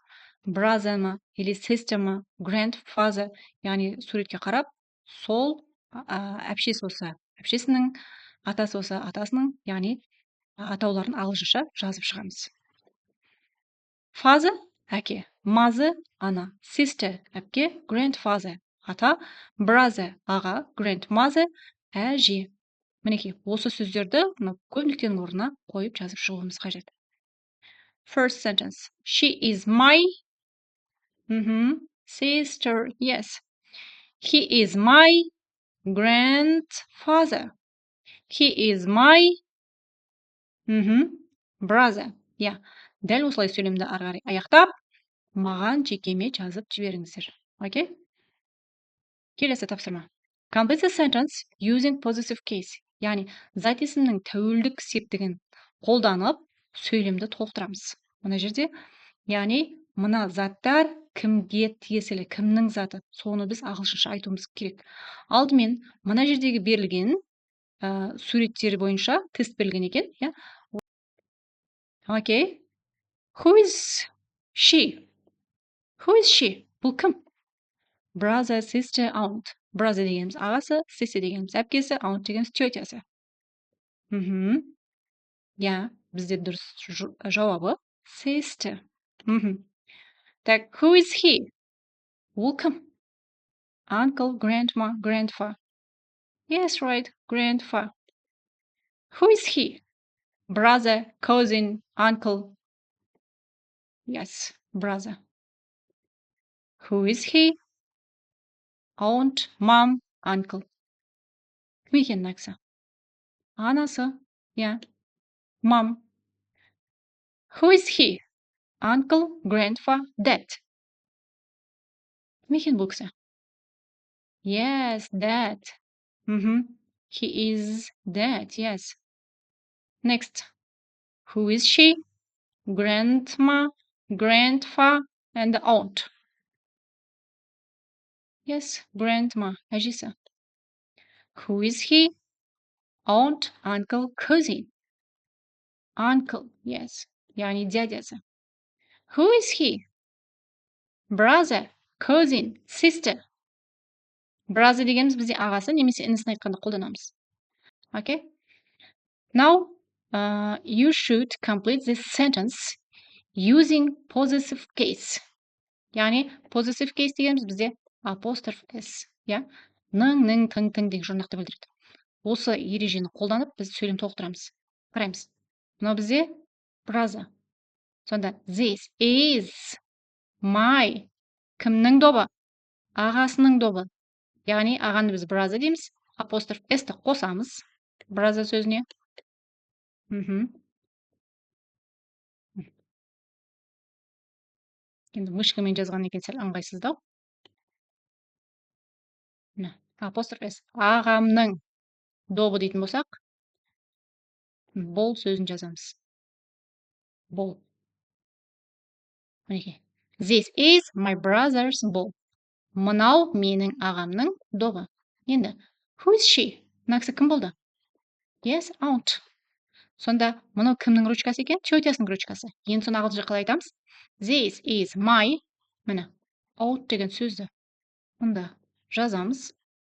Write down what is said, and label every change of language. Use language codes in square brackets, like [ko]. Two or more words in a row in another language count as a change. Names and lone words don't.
[kk] Brother ма или sister ма, grandfather, яғни суретке қарап, сол әпшесі болса, әпшесінің, атасы болса, атасының, яғни атауларын ағылшынша жазып шығамыз. Father әке, mother ана, sister әпке, grandfather ата, brother аға, grandmother әже. Мінекей, осы сөздерді көп нүктенің орнына қойып жазып шығуымыз қажет. [en] First sentence. She is my sister. Yes. He is my grandfather. He is my brother. Yeah. [kk] Дәл осылай сөйлемді ары қарай аяқтап, маған жекеме жазып жіберіңіздер. Okay? Келесі тапсырма. [en] Complete the sentence using possessive case. [kk] Яғни зат есімнің тәуелдік септігін қолданып сөйлемді толықтырамыз. Мына жерде, яғни мына заттар кімге тиесілі, кімнің заты, соны біз ағылшынша айтуымыз керек. Алдымен мына жердегі берілген суреттер бойынша тест берілген екен, иә? [en] Okay. Who is she? Who is she? [kk] Бұл кім? [en] Brother, sister, aunt. [kk] Brother дегеніміз ағасы, sister дегеніміз әпкесі, aunt дегеніміз тетясы. Я, бізде дұрыс жауабы sister. Так, [en] who is he? [kk] Ол кім? [en] Uncle, grandma, grandpa. Yes, right, grandpa. Who is he? Brother, cousin, uncle. Yes, brother. Who is he? Aunt, mom, uncle. [kk] Кім екен мына кісі? Анасы, [en] yeah. Mom. Who is he? Uncle, grandpa, dad. [kk] Кім екен бұл кісі? [en] Yes, dad. He is dad, yes. Next. Who is she? Grandma, grandpa, and aunt. Yes, grandma, әжесі. Who is he? Aunt, uncle, cousin. Uncle, yes. [kk] яғни дядясы. [en] Who is he? Brother, cousin, sister. [kk] Brother дегеніміз бізде ағасы немесе інісін айтқанда қолданамыз. [en] Okay? Now, you should complete this sentence using possessive case. [kk] яғни [en] possessive case [kk] дегеніміз бізде [en] apostrophe s. [kk] Ның, тың деген жұрнақты білдіреді. Осы ережені қолданып біз сөйлем толықтырамыз. Қараймыз. Мынау бізде brother. Сонда [en] this is my. [kk] Кімнің добы? Ағасының добы. Яғни ағаны біз brother дейміз. Апостроф s-ті қосамыз brother сөзіне. Енді мышкамен жазған екен сәл ыңғайсыздау. Апостроф s. Ағамның добы дейтін болсақ, бол сөзін жазамыз. Бол. [en] This is my brother's ball. [kk] Мынау менің ағамның добы. Енді, [en] who is she? [kk] Мына кісі кім болды? [en] Yes, aunt. [kk] Сонда, мынау кімнің ручкасы екен? Тетясының ручкасы. Енді соны ағылшынша қалай айтамыз? [en] This is my, [kk] міне, aunt деген сөзді. Мұнда жазамыз.